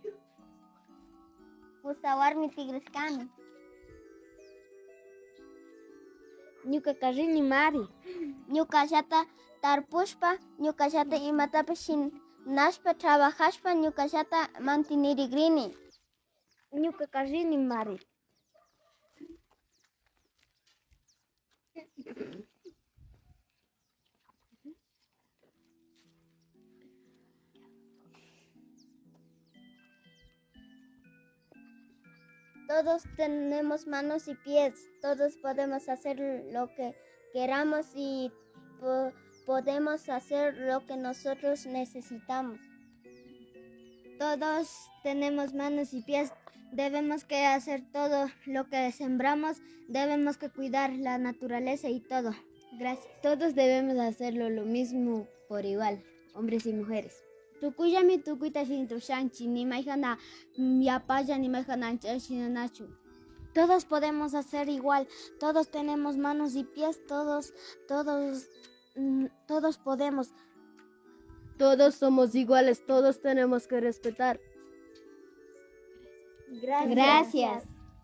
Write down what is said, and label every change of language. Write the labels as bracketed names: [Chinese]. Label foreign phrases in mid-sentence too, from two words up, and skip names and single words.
[Quechua] Kusa warmi tigreskani. Ñuka rini Mari. Ñukallata tarpushpa, ñukallata imatapish shinashpa, trabajashpa, ñukallata mantenirigrini. Ñuka rini Mari. [Spanish] Todos tenemos manos y pies, todos podemos hacer lo que queramos y podemos hacer lo que nosotros necesitamos. Todos tenemos manos y pies, debemos que hacer todo lo que sembramos, debemos que cuidar la naturaleza y todo. Gracias. Todos debemos hacerlo lo mismo por igual, hombres y mujeres. [Quechua] Tukuyami tukuyta shintushanchi, ni maijana yapaya ni maijana shinanachu. [Spanish] Todos podemos hacer igual, todos tenemos manos y pies, todos podemos. Todos somos iguales, todos tenemos que respetar. Gracias.